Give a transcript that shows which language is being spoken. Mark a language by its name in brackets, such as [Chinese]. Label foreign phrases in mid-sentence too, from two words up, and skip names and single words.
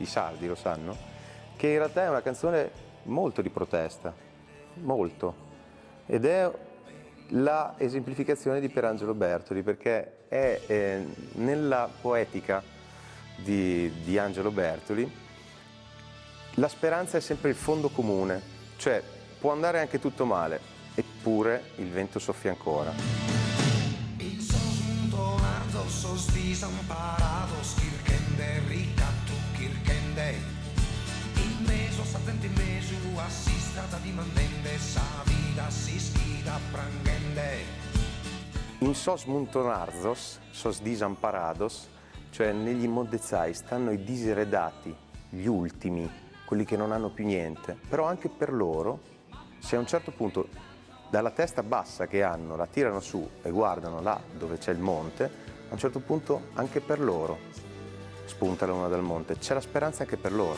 [Italian] sardi lo sanno, che in realtà è una canzone molto di protesta, molto, ed è la esemplificazione di Pierangelo Bertoli, perché è nella poetica di Angelo Bertoli la speranza è sempre il fondo comune, cioè può andare anche tutto male, eppure il vento soffia ancora. [Sardinian] Sos disamparados, kirkende, ricattu, kirkende. In meso, sattenti in meso, assistrata di mandende, sa vida si schida prangende. In sos montonarzos, sos disamparados, [Italian] cioè negli immondezzai stanno i diseredati, gli ultimi, quelli che non hanno più niente. Però anche per loro, se a un certo punto dalla testa bassa che hanno la tirano su e guardano là dove c'è il monte, a un certo punto anche per loro spunta la luna dal monte, c'è la speranza anche per loro.